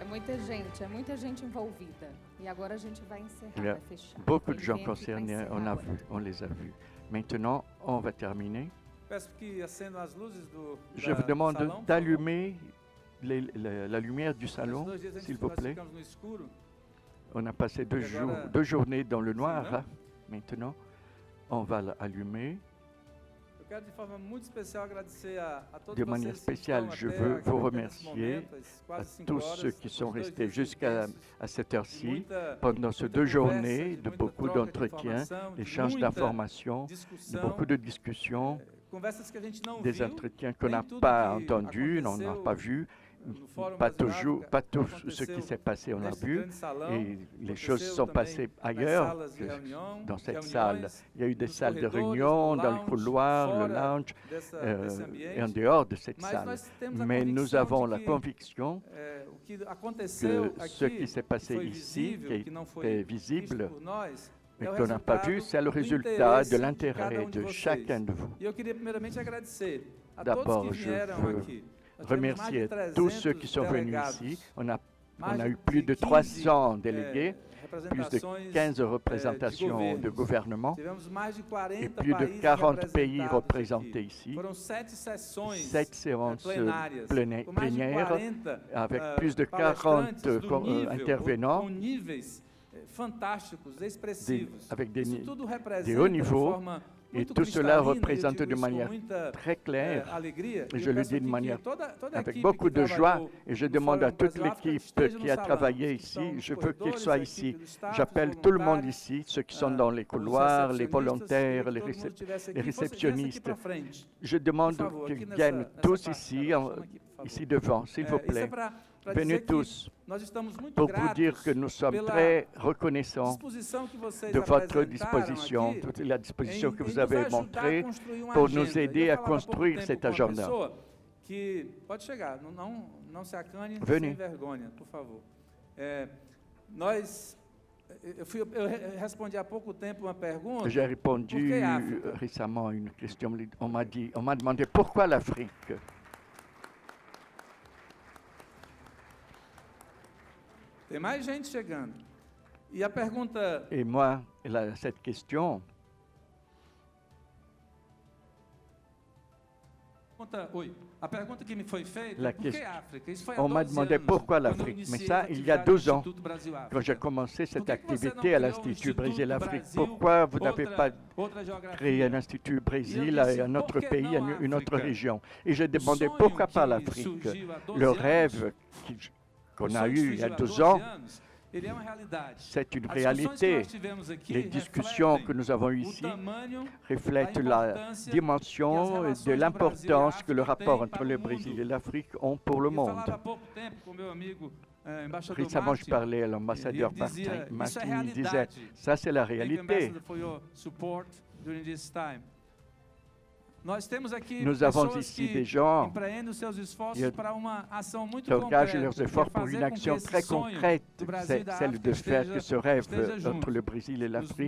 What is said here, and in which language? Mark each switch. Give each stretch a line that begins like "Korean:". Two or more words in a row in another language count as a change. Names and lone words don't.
Portuguese: muita gente envolvida. E agora a gente vai encerrar,
French: Il y a
Portuguese: vai fechar.
French: beaucoup de
Portuguese: Ele
French: gens
Portuguese: vem aqui pra
French: concernés,
Portuguese: encerrar agora.
French: on les a vus. Maintenant, on va terminer.
Portuguese: Peço que acendam as luzes
French: Je vous
Portuguese: do
French: demande
Portuguese: salão, por favor.
French: d'allumer la lumière du
Portuguese: Esses
French: salon,
Portuguese: 2 dias antes
French: s'il
Portuguese: que
French: vous
Portuguese: nós
French: plaît.
Portuguese: ficamos no escuro.
French: On a passé
Portuguese: Et agora-
French: deux journées dans le noir. non? Hein. Maintenant, on va l'allumer.
Portuguese: Eu quero de forma muito especial agradecer a todos
French: De manière
Portuguese: vocês que
French: spéciale,
Portuguese: estão
French: je
Portuguese: até
French: veux
Portuguese: aqui,
French: vous
Portuguese: até nesse
French: remercier
Portuguese: momento, esses
French: à
Portuguese: quase 5
French: tous
Portuguese: horas,
French: ceux qui
Portuguese: os
French: sont
Portuguese: 2
French: restés
Portuguese: dias
French: jusqu'à
Portuguese: intensos,
French: cette
Portuguese: de
French: heure-ci,
Portuguese: muita-
French: pendant ces
Portuguese: muita
French: 2
Portuguese: conversa,
French: journées,
Portuguese: de
French: de
Portuguese: muita
French: beaucoup
Portuguese: troca de
French: d'entretiens,
Portuguese: informação, de
French: d'échanges
Portuguese: muita
French: d'informations, de
Portuguese: discussão,
French: beaucoup de discussions,
Portuguese: conversas que a gente não
French: des
Portuguese: viu,
French: entretiens qu'on
Portuguese: nem
French: n'a
Portuguese: tudo
French: pas
Portuguese: que
French: entendus, on n'a
Portuguese: aconteceu
French: pas vu,
Portuguese: no Fórum
French: pas
Portuguese: Brasileiro
French: toujours,
Portuguese: África,
French: pas tout
Portuguese: aconteceu
French: ce qui s'est passé, on l'a
Portuguese: neste
French: vu,
Portuguese: grande salão,
French: et les
Portuguese: aconteceu
French: choses sont
Portuguese: também
French: passées
Portuguese: nas
French: ailleurs
Portuguese: salas de
French: que
Portuguese: reunião,
French: dans cette
Portuguese: reuniões,
French: salle. Il y a eu des
Portuguese: nos
French: salles de
Portuguese: corredores,
French: réunion,
Portuguese: no
French: dans le
Portuguese: lounge,
French: couloir, le
Portuguese: fora
French: lounge,
Portuguese: desse
French: et en
Portuguese: ambiente.
French: dehors de cette
Portuguese: Mas
French: salle.
Portuguese: nós temos a
French: Mais nous
Portuguese: convicção
French: avons
Portuguese: de
French: la
Portuguese: que,
French: conviction
Portuguese: o que aconteceu
French: que ce
Portuguese: aqui,
French: qui s'est passé
Portuguese: foi
French: ici,
Portuguese: visível,
French: qui
Portuguese: que não
French: était
Portuguese: foi
French: visible,
Portuguese: visto por nós,
French: mais
Portuguese: é o
French: qu'on n'a pas vu,
Portuguese: resultado
French: c'est le
Portuguese: do
French: résultat
Portuguese: interesse
French: de
Portuguese: de cada
French: l'intérêt
Portuguese: de
French: de
Portuguese: vocês.
French: chacun de vous.
Portuguese: E eu queria primeiramente agradecer a
French: D'abord,
Portuguese: todos que
French: je
Portuguese: vieram
French: veux
Portuguese: aqui. Nós tivemos mais de
French: Remercier
Portuguese: 300
French: tous ceux qui sont venus
Portuguese: delegados,
French: ici. On
Portuguese: mais
French: a eu
Portuguese: de
French: plus de
Portuguese: 15,
French: 300 délégués, plus de
Portuguese: representações,
French: 15 représentations de
Portuguese: governos.
French: gouvernement
Portuguese: Tivemos mais de 40
French: et plus de
Portuguese: países
French: 40 pays
Portuguese: representados
French: représentés
Portuguese: aqui.
French: ici.
Portuguese: Foram 7 sessões
French: 7 séances
Portuguese: plenárias,
French: plénières
Portuguese: com mais de 40
French: avec plus de 40
Portuguese: palestrantes do nível,
French: intervenants
Portuguese: com níveis fantásticos, expressivos.
French: avec
Portuguese: Isso tudo
French: des
Portuguese: representa
French: hauts
Portuguese: de
French: niveaux.
Portuguese: forma
French: Et
Portuguese: muito
French: tout cela
Portuguese: cristalina, e eu
French: représente
Portuguese: digo
French: de
Portuguese: isso com
French: manière
Portuguese: muita,
French: très claire,
Portuguese: alegria.
French: et
Portuguese: E
French: je
Portuguese: eu
French: le
Portuguese: peço
French: dis de
Portuguese: aqui que
French: manière
Portuguese: toda a
French: avec
Portuguese: equipe
French: beaucoup
Portuguese: que
French: de joie,
Portuguese: trabalhou
French: et je
Portuguese: no
French: demande à
Portuguese: Fórum
French: toute
Portuguese: Brasil África
French: l'équipe
Portuguese: esteja
French: qui
Portuguese: no
French: a
Portuguese: salão,
French: travaillé
Portuguese: que
French: ici,
Portuguese: estão nos
French: je veux qu'ils
Portuguese: corredores,
French: soient
Portuguese: a
French: ici.
Portuguese: equipe do staff,
French: J'appelle
Portuguese: os
French: tout le monde
Portuguese: voluntários,
French: ici, ceux qui sont
Portuguese: ah,
French: dans les
Portuguese: os
French: couloirs, les
Portuguese: recepcionistas,
French: volontaires,
Portuguese: queria que todo mundo estivesse aqui.
French: les
Portuguese: Viesse
French: réceptionnistes.
Portuguese: aqui pra frente.
French: Je demande
Portuguese: Por favor,
French: qu'ils
Portuguese: aqui
French: viennent
Portuguese: nessa
French: tous
Portuguese: parte,
French: ici,
Portuguese: Carol, chama aqui, por favor.
French: ici devant, s'il vous
Portuguese: Isso é
French: plaît.
Portuguese: pra
French: Venez
Portuguese: dizer que
French: tous
Portuguese: nós estamos muito
French: pour vous dire
Portuguese: gratos
French: que nous sommes
Portuguese: pela
French: très reconnaissants
Portuguese: disposição que vocês
French: de votre
Portuguese: apresentaram
French: disposition,
Portuguese: aqui
French: toute la disposition
Portuguese: em
French: que vous
Portuguese: nos
French: avez
Portuguese: ajudar a
French: montrée
Portuguese: construir uma
French: pour
Portuguese: agenda.
French: nous aider
Portuguese: Eu
French: à
Portuguese: falava há pouco
French: construire
Portuguese: tempo
French: cet
Portuguese: com uma
French: agenda.
Portuguese: pessoa que pode chegar, não se acane
French: Venez.
Portuguese: sem vergonha, por favor. Nós, eu respondi há pouco tempo uma pergunta.
French: J'ai répondu
Portuguese: Por que África?
French: récemment à une question. On m'a demandé pourquoi l'Afrique.
Portuguese: Tem mais gente chegando. E a pergunta
French: Et moi, cette question,
Portuguese: a pergunta que me foi feita
French: La
Portuguese: é por que
French: question-
Portuguese: África? Isso foi há
French: on m'a
Portuguese: 12
French: demandé
Portuguese: anos,
French: pourquoi
Portuguese: quando eu
French: l'Afrique. Mais
Portuguese: iniciei
French: ça,
Portuguese: as
French: il y a
Portuguese: atividades
French: 12
Portuguese: do
French: ans,
Portuguese: Instituto Brasil África.
French: quand j'ai commencé cette
Portuguese: Por que você não
French: activité à
Portuguese: criou
French: l'Institut
Portuguese: Instituto
French: Brésil-Afrique,
Portuguese: Brasil,
French: pourquoi vous n'avez pas
Portuguese: outra geografia?
French: créé un institut Brésil
Portuguese: Et eu
French: et un autre
Portuguese: disse,
French: pays,
Portuguese: "Por que não
French: une autre
Portuguese: África?"
French: région? Et j'ai demandé
Portuguese: sonho
French: pourquoi pas
Portuguese: que
French: l'Afrique.
Portuguese: surgiu há 12
French: Le
Portuguese: anos,
French: rêve qu'on
Portuguese: o
French: a
Portuguese: sonho que
French: eu il y a
Portuguese: surgiu há
French: 12
Portuguese: 12
French: ans,
Portuguese: anos, ele é uma realidade.
French: c'est une
Portuguese: As discussões que
French: réalité.
Portuguese: nós tivemos aqui
French: Les discussions que
Portuguese: refletem
French: nous avons eues
Portuguese: o
French: ici
Portuguese: tamanho
French: reflètent
Portuguese: a
French: la
Portuguese: importância
French: dimension
Portuguese: e as
French: de
Portuguese: relações do Brasil e
French: l'importance que le
Portuguese: África
French: rapport
Portuguese: têm
French: entre
Portuguese: para
French: le
Portuguese: o
French: Brésil
Portuguese: mundo.
French: et l'Afrique ont pour le
Portuguese: Eu
French: monde.
Portuguese: falava há pouco tempo com meu amigo embaixador
French: Récemment, je
Portuguese: Martin,
French: parlais à l'ambassadeur
Portuguese: ele dizia,
French: Martin.
Portuguese: isso é
French: Martin disait,
Portuguese: realidade.
French: ça c'est la
English: Thank you,
French: réalité.
English: Ambassador, for your support during this time.
Portuguese: Nós temos aqui
French: Nous avons
Portuguese: pessoas
French: ici
Portuguese: que
French: des gens
Portuguese: empreendem os seus esforços
French: qui
Portuguese: para uma ação muito
French: qui engagent
Portuguese: concreta,
French: leurs
Portuguese: que é
French: efforts pour
Portuguese: fazer
French: une
Portuguese: com que
French: action
Portuguese: esse
French: très
Portuguese: sonho
French: concrète,
Portuguese: do Brasil e
French: c'est
Portuguese: da
French: celle
Portuguese: África
French: de faire que ce rêve
Portuguese: esteja junto.
French: entre le Brésil et
Portuguese: Os
French: l'Afrique